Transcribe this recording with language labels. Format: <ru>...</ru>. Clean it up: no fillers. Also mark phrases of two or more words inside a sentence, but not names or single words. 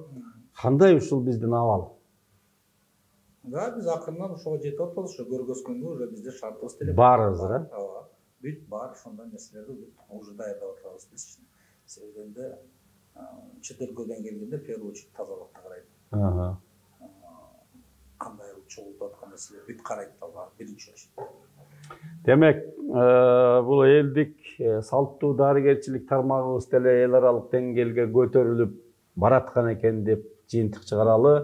<ky>Кандай ушул биздин абал? Да, биз акырындан ошого жетип атабыз, ошо көргөзгөнгө уже бизде шартыбыз деле. Баарыбыз, э? Ооба. Бүт бар ошондой нерселерди уже даярдап атабыз биз. Себебинде чет өлкөдөн келгенде</ky> <ru>в первую очередь</ru> <ky>тазалыкты карайт. Кандай чогултуп аткан нерселер бүт карайт алар биринчи очередь. Демек, бул элдик салттуу дарыгерчилик тармагыбыз деле эл аралык деңгээлге көтөрүлүп бараткан экен деп жыйынтык чыгаралы.</ky>